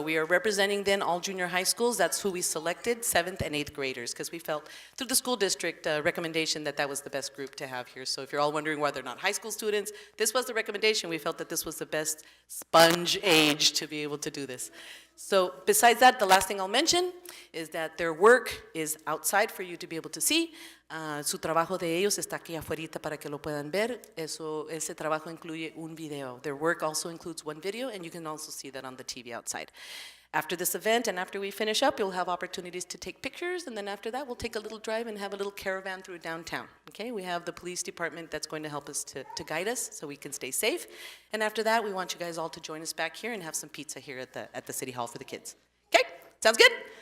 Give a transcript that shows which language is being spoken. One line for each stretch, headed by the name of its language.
English: We are representing then all junior high schools. That's who we selected, 7th and 8th graders, because we felt through the school district recommendation that that was the best group to have here. So if you're all wondering why they're not high school students, this was the recommendation. We felt that this was the best sponge age to be able to do this. So besides that, the last thing I'll mention is that their work is outside for you to be able to see.
Spanish: Su trabajo de ellos está aquí afuera para que lo puedan ver. Ese trabajo incluye un video.
English: Their work also includes one video, and you can also see that on the TV outside. After this event and after we finish up, you'll have opportunities to take pictures, and then after that, we'll take a little drive and have a little caravan through downtown. Okay, we have the police department that's going to help us to guide us so we can stay safe. And after that, we want you guys all to join us back here and have some pizza here at the City Hall for the kids. Okay, sounds good?